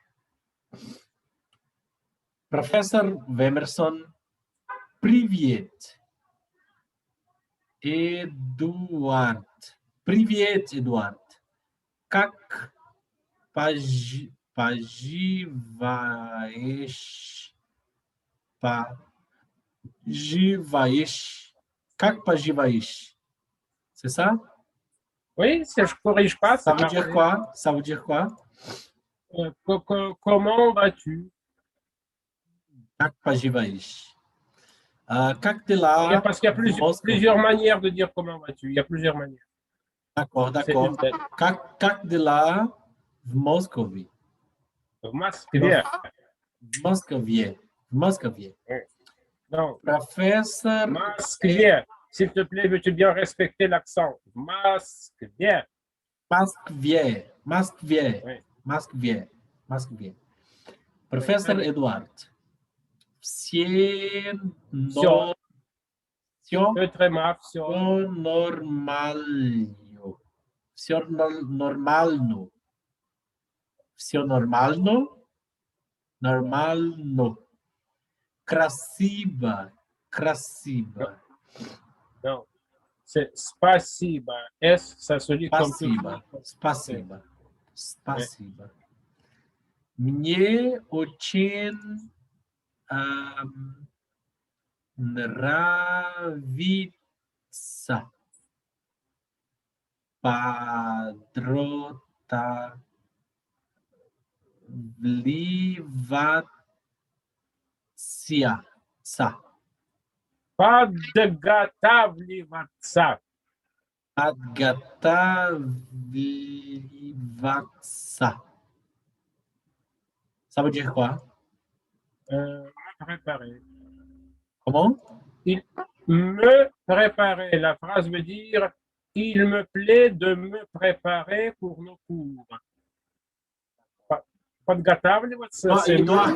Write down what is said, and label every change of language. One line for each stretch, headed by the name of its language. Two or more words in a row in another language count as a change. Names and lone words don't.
Russian: Профессор Вемерсон, привет, Эдуард. Привет, Эдуард. Как поживаешь? Поживаешь? Как поживаешь?
French: C'est ça? Oui, si je corrige pas, Ça c'est veut dire parfait. quoi? Ça veut dire quoi? Comment vas-tu?
Russian: Как поживаешь? Как
French: Il y a,
Russian: дела
French: parce qu'il y a
Russian: в
French: plusieurs
Russian: Москве?
French: manières de dire comment vas-tu. Il y a plusieurs manières. D'accord, C'est d'accord. une tête.
Russian: Как дела в Москве?
French: Masque Prof, bien.
Russian: в Москве. В Москве.
French: Donc,
Russian: Профессор
French: masque bien. S'il te plaît, veux-tu bien respecter l'accent? Masque bien.
Russian: Москве. Москве.
French: Oui,
Russian: Москве. Москве.
French: oui, très
Russian: Профессор
French: bien.
Russian: Эдуард. Все, Все, но, все,
French: très mal,
Russian: все. все нормально. Все нормально. Все нормально. Нормально. Красиво.
French: Non,
Russian: Красиво.
French: non. C'est spasiba. S, ça se lit comme tu
Russian: Спасибо.
French: dis. C'est-
Russian: Спасибо.
French: ouais.
Russian: Спасибо. Мне очень ам, нравится подрота вливаться. Подготавливаться. Подготавливаться.
French: Ça veut dire quoi? Préparer. Comment? Il me préparer. La phrase veut dire il me plaît de me préparer pour nos cours. Подготавливаться, c'est me